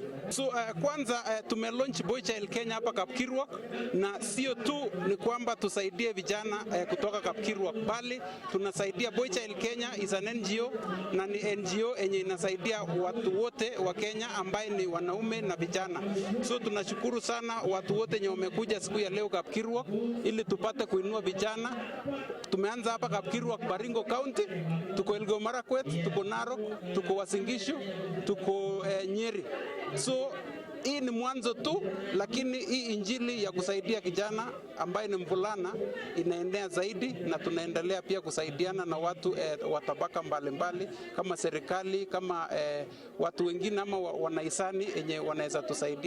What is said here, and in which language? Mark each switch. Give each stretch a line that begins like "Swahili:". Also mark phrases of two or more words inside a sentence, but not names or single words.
Swahili: So kwanza tumelaunch Boy Child Kenya hapa Kapkirwok, na sio tu ni kwamba tusaidie vijana kutoka Kapkirwok, bali tunasaidia Boy Child Kenya
English: is an NGO
Swahili: na ni NGO yenye inasaidia watu wote wa Kenya ambaye ni wanaume na vijana. So tunashukuru sana watu wote wenye wamekuja siku ya leo Kapkirwok ili tupate kuinua vijana. Tumeanza hapa Kapkirwok, Baringo County, tuko Elgeyo Marakwet, tuko Narok, tuko Uasin Gishu, tuko Nyeri. So hii ni mwanzo tu, lakini hii injili ya kusaidia kijana ambaye ni mvulana inaendelea zaidi, na tunaendelea pia kusaidiana na watu wa tabaka mbalimbali kama serikali, kama watu wengine ama wanahisani yenye wanaweza tusaidia.